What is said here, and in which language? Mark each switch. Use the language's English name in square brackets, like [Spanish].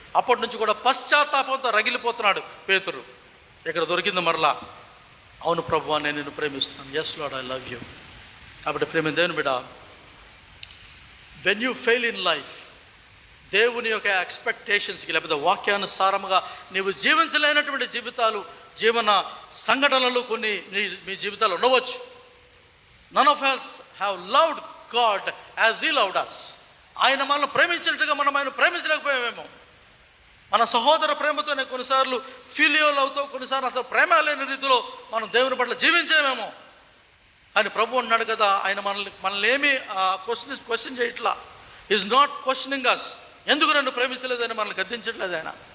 [Telugu] అప్పటి నుంచి కూడా పశ్చాత్తాపంతో రగిలిపోతున్నాడు పేతురు. ఇక్కడ దొరికింది మరలా, అవును ప్రభువా నేను నిన్ను ప్రేమిస్తున్నాను, [English] Yes lord I love you. [Telugu] కాబట్టి ప్రేమ దేవుని బిడ్డ, [English] when you fail in life, [Telugu] దేవుని యొక్క ఎక్స్పెక్టేషన్స్కి లేకపోతే వాక్యానుసారముగా నీవు జీవించలేనటువంటి జీవితాలు, జీవన సంఘటనలు కొన్ని మీ జీవితాలు ఉండవచ్చు. [English] None of us have loved God as he loved us. [Telugu] ఆయన మనల్ని ప్రేమించినట్టుగా మనం ఆయన ప్రేమించలేకపోయామేమో. మన సహోదర ప్రేమతోనే కొన్నిసార్లు ఫిలియో లవ్తో, కొన్నిసార్లు అసలు ప్రేమ లేని రీతిలో మనం దేవుని పట్ల జీవించేమేమో. కానీ ప్రభు అన్నాడు కదా, ఆయన మనల్ని ఏమీ క్వశ్చన్ చేయట్లా. [English] Is not questioning us. [Telugu] ఎందుకు నన్ను ప్రేమించలేదని మనల్ని గద్దించట్లేదు ఆయన.